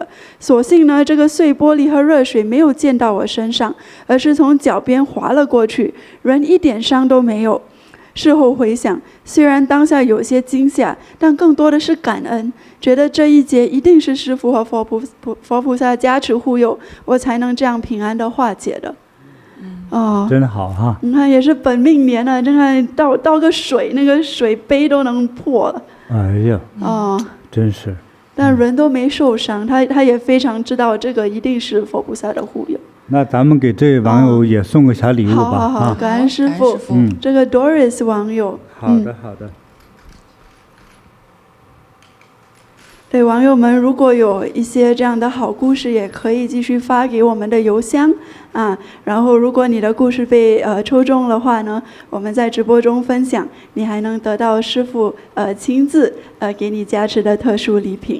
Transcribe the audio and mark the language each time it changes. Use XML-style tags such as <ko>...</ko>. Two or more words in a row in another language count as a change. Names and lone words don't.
<zh>所幸呢，這個碎玻璃和熱水沒有濺到我身上，而是從腳邊滑了過去，人一點傷都沒有。事後回想，雖然當下有些驚嚇，但更多的是感恩，覺得這一劫一定是師父和佛菩薩加持護佑，我才能這樣平安的化解的。真好你看也是本命年了，真看倒個水，那個水杯都能破了。哎呀，真是。但人都沒受傷，他也非常知道這個一定是佛菩薩的護佑。那咱们给这位网友也送個小禮物吧。好好好，感恩師父。這個 Doris 網友。好的好的。對網友們，如果有一些這樣的好故事，也可以繼續發給我們的郵箱啊。然後，如果你的故事被抽中的話呢，我們在直播中分享，你還能得到師父親自給你加持的特殊禮品。</zh>